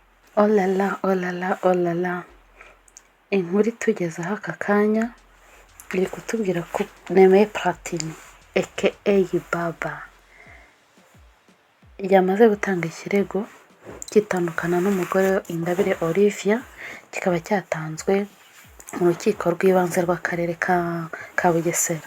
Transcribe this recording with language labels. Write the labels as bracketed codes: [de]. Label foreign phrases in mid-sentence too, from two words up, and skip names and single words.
[rw] Oh la la, oh la la, oh la la. Inkuru itugezeho aka kanya iri kutubwira ko Nemeye Platini aka Baba yamaze gutanga ikirego kitandukana n'umugore we Ingabire Olivia, kikaba cyatanzwe mu rukiko rw'ibanze rw'akarere ka Bugesera.